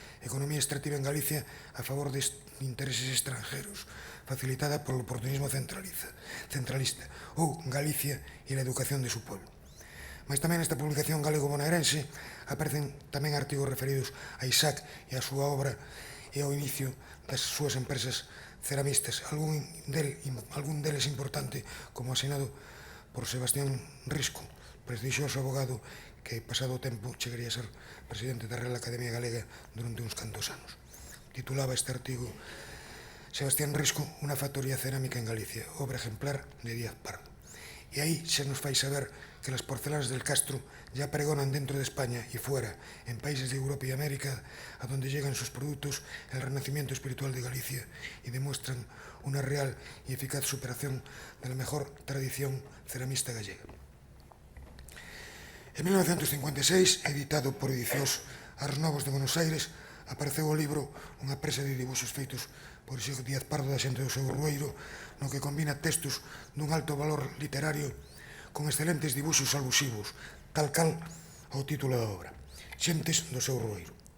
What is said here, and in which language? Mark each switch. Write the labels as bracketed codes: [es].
[es] Economía extractiva en Galicia a favor de intereses extranjeros, facilitada por el oportunismo centralista. Ou Galicia e la educación de su pueblo. [gl] Mas tamén nesta publicación galego-bonaerense aparecen tamén artigos referidos a Isaac e a súa obra e ao inicio das súas empresas ceramistas, algún deles importante, como asinado por Sebastián Risco, prestixioso abogado que, pasado o tempo, chegaría a ser presidente da Real Academia Galega durante uns cantos anos. Titulaba este artigo Sebastián Risco, unha factoría cerámica en Galicia, [es] obra ejemplar de Díaz Pardo. [gl] E aí se nos fai saber que [es] las porcelanas del Castro ya pregonan dentro de España y fuera, en países de Europa y América, a donde llegan sus productos, el renacimiento espiritual de Galicia y demuestran una real y eficaz superación de la mejor tradición ceramista gallega. [gl] En 1956, editado por Edicións Ars Novos de Buenos Aires, apareceu o libro unha presa de dibuxos feitos por Isaac Díaz Pardo da xente do seu Rueiro, no que combina textos dun alto valor literario con excelentes dibuxos alusivos, tal cal ao título da obra, Xentes do seu Rueiro.